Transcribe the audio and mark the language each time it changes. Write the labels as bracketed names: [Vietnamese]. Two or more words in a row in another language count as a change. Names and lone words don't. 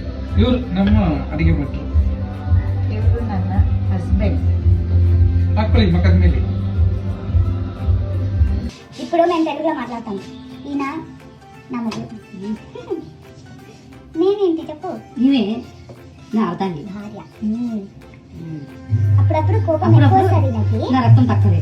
[Kannada] ಇವ್ರು ನಮ್ಮ ಅಡಿಗೆ ಭಟ್ರು. ಇವರು ನನ್ನ ಹಸ್ಬೆಂಡ್. ಹಾಕೊಳ್ಳಿ ಮಕ್ಕದ ಮೇಲೆ. [Telugu] ఇప్పుడు మేము తెలుగులో మాట్లాడతాం. ఈయన నా మొగుడు. నేనేంటి చెప్పు? నీవే నా అర్థాన్ని భార్య. అప్పుడప్పుడు కోపం ఎక్కువ వస్తుంది నాకు. నా రక్తం తక్కువ.